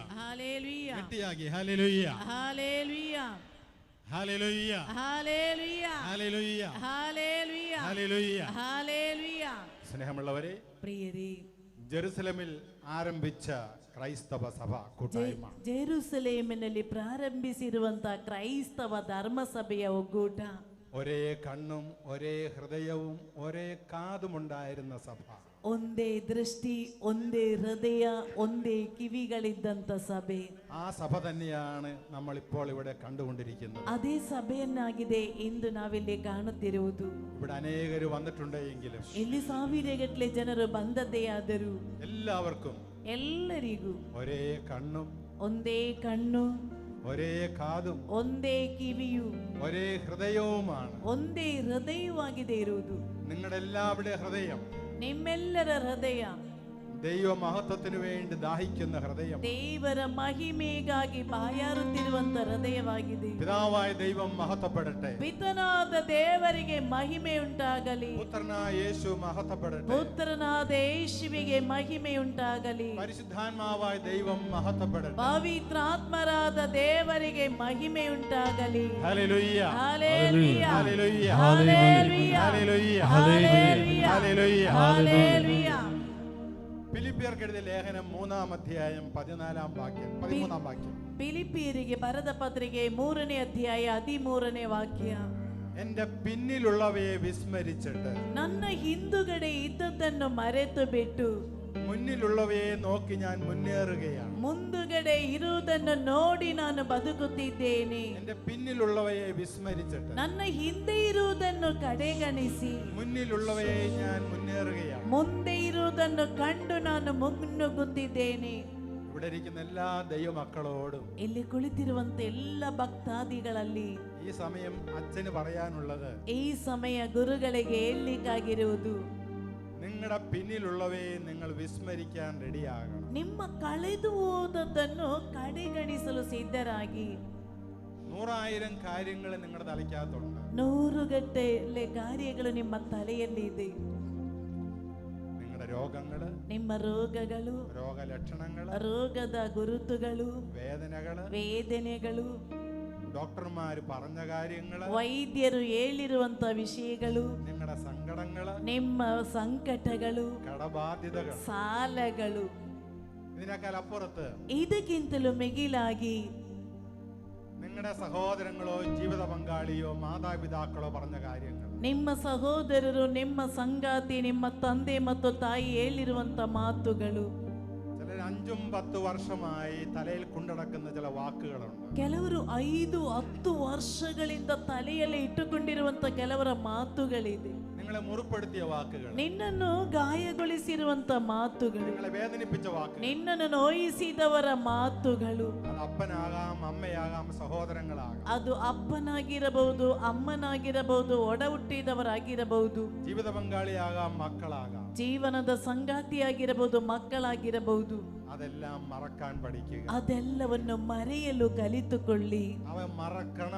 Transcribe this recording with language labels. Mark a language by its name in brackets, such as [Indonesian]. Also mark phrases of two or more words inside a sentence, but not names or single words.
[Malayalam] Hallelujah. ഗട്ടിയാക്കി hallelujah. Hallelujah. Hallelujah. Hallelujah. Hallelujah. Hallelujah. Hallelujah. Hallelujah. സ്നേഹമുള്ളവരെ, പ്രിയരേ, ജെറുസലേമിൽ ആരംഭിച്ച ക്രൈസ്തവ സഭ കൂട്ടായ്മ [Kannada] ಜೆರುಸಲೇಮಿನಲ್ಲಿ ಪ್ರಾರಂಭಿಸಿರುವಂತಹ ಕ್ರೈಸ್ತವ ಧರ್ಮಸಭೆಯ ಒಕ್ಕೂಟ, [Malayalam] ഒരേ കണ്ണും ഒരേ ഹൃദയവും ഒരേ കാതുമുണ്ടായിരുന്ന സഭ, [Kannada] ಒಂದೇ ದೃಷ್ಟಿ, ಒಂದೇ ಹೃದಯ, ಒಂದೇ ಕಿವಿಗಳಿದ್ದಂತ ಸಭೆ. [Malayalam] ആ സഭ തന്നെയാണ് നമ്മൾ ഇപ്പോൾ ഇവിടെ കണ്ടുകൊണ്ടിരിക്കുന്നത്. [Kannada] ಅದೇ ಸಭೆಯನ್ನಾಗಿದೆ ಇಂದು ನಾವಿಲ್ಲಿ ಕಾಣುತ್ತಿರುವುದು. [Malayalam] ഇവിടെ അനേകർ വന്നിട്ടുണ്ടെങ്കിലും [Kannada] ಇಲ್ಲಿ ಸಾವಿರಗಟ್ಟಲೆ ಜನರು ಬಂದದ್ದೇ ಆದರೂ [Malayalam] എല്ലാവർക്കും [Kannada] ಎಲ್ಲರಿಗೂ [Malayalam] ഒരേ കണ്ണും [Kannada] ಒಂದೇ ಕಣ್ಣು, [Malayalam] ഒരേ കാതും [Kannada] ಒಂದೇ ಕಿವಿಯು, [Malayalam] ഒരേ ഹൃദയവുമാണ്. [Kannada] ಒಂದೇ ಹೃದಯವಾಗಿದೆ ಇರುವುದು. [Malayalam] നിങ്ങളുടെ എല്ലാവരുടെ ഹൃദയം [Kannada] ನಿಮ್ಮೆಲ್ಲರ ಹೃದಯ [Malayalam] ദൈവ മഹത്വത്തിന് വേണ്ടി ദാഹിക്കുന്ന ഹൃദയം, [Kannada] ದೇವರ ಮಹಿಮೆಗಾಗಿ ಬಾಯಾರುತ್ತಿರುವಂತ ಹೃದಯವಾಗಿದೆ. [Malayalam] പിതാവായ ദൈവം മഹത്വപ്പെടട്ടെ, [Kannada] ಪಿತನಾದ ದೇವರಿಗೆ ಮಹಿಮೆ ಉಂಟಾಗಲಿ, [Malayalam] പുത്രനായ യേശു മഹത്വപ്പെടട്ടെ, [Kannada] ಪುತ್ರನಾದ ಯೇಸುವಿಗೆ ಮಹಿಮೆ ಉಂಟಾಗಲಿ, [Malayalam] പരിശുദ്ധാത്മാവായ ദൈവം മഹത്വപ്പെടട്ടെ. [Kannada] ಪವಿತ್ರಾತ್ಮರಾದ ದೇವರಿಗೆ ಮಹಿಮೆ ಉಂಟಾಗಲಿ. [Malayalam] ഹല്ലേലൂയ, ഹല്ലേലൂയ, ഹല്ലേലൂയ, ഹല്ലേലൂയ, ഹല്ലേലൂയ, ഹല്ലേലൂയ, ഹല്ലേലൂയ. ഹല്ലേലൂയ. ഫിലിപ്പിയർക്ക് എഴുതിയ ലേഖനം 3-ാം അധ്യായം 13-ാം വാക്യം 13-ാം വാക്യം. [Kannada] ಫಿಲಿಪಿಯರಿಗೆ ಬರೆದ ಪತ್ರಿಕೆ 3ನೇ ಅಧ್ಯಾಯ 13ನೇ ವಾಕ್ಯ. [Malayalam] എന്റെ പിന്നിലുള്ളവയെ വിസ്മരിച്ചിട്ട് [Kannada] ನನ್ನ ಹಿಂದುಗಡೆ ಇದ್ದದ್ದನ್ನು ಮರೆತು ಬಿಟ್ಟು [Malayalam] മുന്നിലുള്ളവയെ നോക്കി ഞാൻ മുന്നേറുകയാണ്. [Kannada] ಮುಂದುಗಡೆ ಇರುವುದನ್ನು ನೋಡಿ ನಾನು ಬದುಕುತ್ತಿದ್ದೇನೆ. [Malayalam] എന്റെ പിന്നിലുള്ളവയെ വിസ്മരിച്ചിട്ട് [Kannada] ನನ್ನ ಹಿಂದೆ ಇರುವುದನ್ನು ಕಡೆಗಣಿಸಿ [Malayalam] മുന്നിലുള്ളവയെ ഞാൻ മുന്നേറുകയാണ്. [Kannada] ಮುಂದೆ ಇರುವುದನ್ನು ಕಂಡು ನಾನು ಮುನ್ನುಗ್ಗುತ್ತಿದ್ದೇನೆ. [Malayalam] ഇവിടെ ഇരിക്കുന്ന എല്ലാ ദൈവമക്കളോടും [Kannada] ಇಲ್ಲಿ ಕುಳಿತಿರುವಂತ ಎಲ್ಲ ಭಕ್ತಾದಿಗಳಲ್ಲಿ [Malayalam] ഈ സമയം അച്ഛന് പറയാനുള്ളത്, [Kannada] ಈ ಸಮಯ ಗುರುಗಳಿಗೆ ಹೇಳಲಿಕ್ಕಾಗಿರುವುದು, [Malayalam] നിങ്ങളുടെ പിന്നിലുള്ളവയെ നിങ്ങൾ വിസ്മരിക്കാൻ റെഡിയാകണം. [Kannada] ನಿಮ್ಮ ಕಳೆದು ಹೋದದ್ದನ್ನು ಕಡೆಗಣಿಸಲು ಸಿದ್ಧರಾಗಿ. [Malayalam] 100,000 കാര്യങ്ങൾ നിങ്ങളുടെ തലയ്ക്കകത്തുണ്ട്. [Kannada] 100 ಕಾರ್ಯಗಳು ನಿಮ್ಮ ತಲೆಯಲ್ಲಿದೆ. [Malayalam] നിങ്ങളുടെ രോഗങ്ങള്, [Kannada] ನಿಮ್ಮ ರೋಗಗಳು, [Malayalam] രോഗലക്ഷണങ്ങള്, [Kannada] ರೋಗದ ಗುರುತುಗಳು, ವೇದನೆಗಳು, [Malayalam] ഡോക്ടർമാര് പറഞ്ഞ കാര്യങ്ങള്, [Kannada] ವೈದ್ಯರು ಹೇಳಿರುವಂತ ವಿಷಯಗಳು, [Malayalam] നിങ്ങളുടെ സങ്കടങ്ങള്, [Kannada] ನಿಮ್ಮ ಸಂಕಟಗಳು, [Malayalam] കടബാധ്യതകൾ, [Kannada] ಸಾಲಗಳು, [Malayalam] ഇതിനേക്കാൾ അപ്പുറത്ത് [Kannada] ಇದಕ್ಕಿಂತಲೂ ಮಿಗಿಲಾಗಿ [Malayalam] നിങ്ങളുടെ സഹോദരങ്ങളോ ജീവിത പങ്കാളിയോ മാതാപിതാക്കളോ പറഞ്ഞ കാര്യങ്ങൾ, [Kannada] ನಿಮ್ಮ ಸಹೋದರರು, ನಿಮ್ಮ ಸಂಗಾತಿ, ನಿಮ್ಮ ತಂದೆ ಮತ್ತು ತಾಯಿ ಹೇಳಿರುವಂತ ಮಾತುಗಳು, [Malayalam] ചിലർ 5-10 വർഷമായി തലയിൽ കൊണ്ടടക്കുന്ന ചില വാക്കുകളുണ്ട്. [Kannada] ಕೆಲವರು 5-10 ವರ್ಷಗಳಿಂದ ತಲೆಯಲ್ಲಿ ಇಟ್ಟುಕೊಂಡಿರುವಂತ ಕೆಲವರ ಮಾತುಗಳಿದೆ. [Malayalam] നിങ്ങളെ മുറിപ്പെടുത്തിയ വാക്കുകൾ, [Kannada] ನಿನ್ನನ್ನು ಗಾಯಗೊಳಿಸಿರುವಂತ ಮಾತುಗಳು, [Malayalam] നിങ്ങളെ വേദനിപ്പിച്ച വാക്കുകൾ, [Kannada] ನಿನ್ನನ್ನು ನೋಯಿಸಿದವರ ಮಾತುಗಳು. [Malayalam] അത് അപ്പനാകാം, അമ്മയാകാം, സഹോദരങ്ങളാകാം, [Kannada] ಅದು ಅಪ್ಪನಾಗಿರಬಹುದು, ಅಮ್ಮನಾಗಿರಬಹುದು, ಒಡ ಹುಟ್ಟಿದವರಾಗಿರಬಹುದು, [Malayalam] ജീവിത പങ്കാളിയാകാം, മക്കളാകാം, [Kannada] ಜೀವನದ ಸಂಗಾತಿಯಾಗಿರಬಹುದು, ಮಕ್ಕಳಾಗಿರಬಹುದು. [Malayalam] അതെല്ലാം മറക്കാൻ പഠിക്കുക. [Kannada] ಅದೆಲ್ಲವನ್ನು ಮರೆಯಲು ಕಲಿತುಕೊಳ್ಳಿ. [Malayalam] അവ മറക്കണം.